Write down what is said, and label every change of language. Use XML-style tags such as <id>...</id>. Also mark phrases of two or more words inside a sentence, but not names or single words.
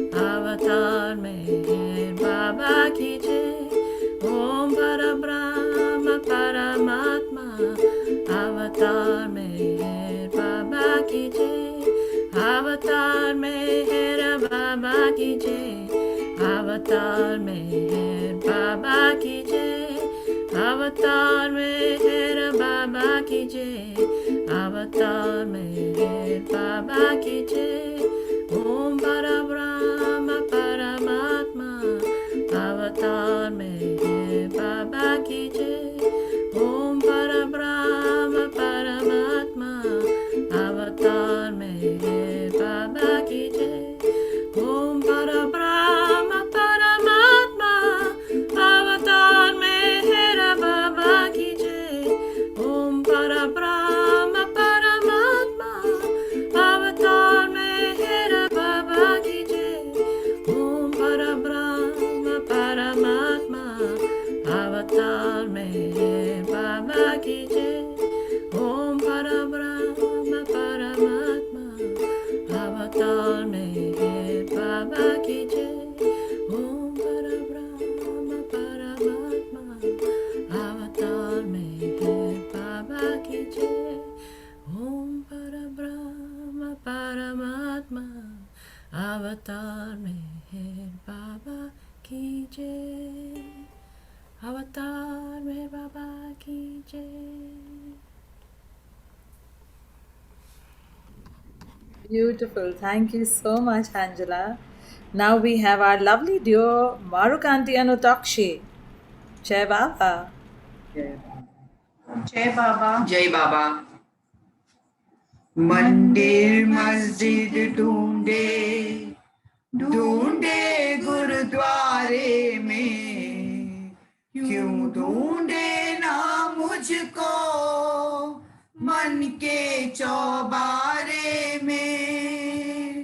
<hi>अवतार मेहर बाबा की जय। ओम परब्रह्म परमात्मा अवतार मेहर बाबा की जय। अवतार मेहर बाबा की जय। अवतार मेहर बाबा की जय। अवतार मेहर बाबा की जय। अवतार मेहर बाबा की जय। ओम परब्रह्म परमात्मा अवतार मेहर बाबा की जय। ओम परब्रह्म परमात्मा अवतार मेहर बाबा की जय। ओम परब्रह्म परमात्मा अवतार मेहर बाबा की जय। ओम परब्रह्म परमात्मा अवतार मेहर बाबा की जय। ओम परब्रह्म परमात्मा अवतार मेहर बाबा की जय। ओम परब्रह्म परमात्मा अवतार मेहर बाबा की जय। ओम परब्रह्म परमात्मा अवतार मेहर बाबा की जय। ओम परब्रह्म परमात्मा अवतार मेहर बाबा की जय। अवतार मेहर बाबा की जय।</hi> <en>Beautiful. Thank you so much, Angela. Now we have our lovely duo, Marukanti and Utakshi.</en> <hi>जय बाबा. जय बाबा जय बाबा। मंदिर मस्जिद ढूंढे ढूंढे गुरुद्वारे में, क्यों ढूंढे ना मुझको मन के चौबारे में।</hi>